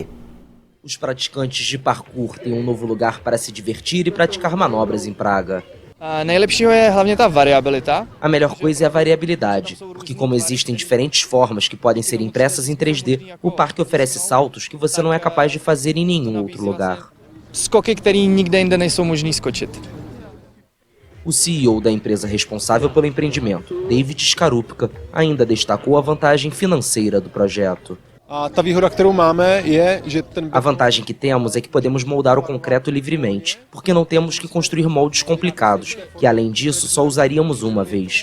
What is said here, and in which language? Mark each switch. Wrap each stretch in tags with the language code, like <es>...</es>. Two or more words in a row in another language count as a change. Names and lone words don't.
<pt>Os praticantes de parkour têm um novo lugar para se divertir e praticar manobras em Praga. A melhor coisa é a variabilidade, porque como existem diferentes formas que podem ser impressas em 3D, o parque oferece saltos que você não é capaz de fazer em nenhum outro lugar.</pt> <cs>Skoky, které nikde jinde nejsou možný skočit.</cs> <pt>O CEO da empresa responsável pelo empreendimento, David Skarupka, ainda destacou a vantagem financeira do projeto. A vantagem que temos é que podemos moldar o concreto livremente, porque não temos que construir moldes complicados, que além disso só usaríamos uma vez.</pt>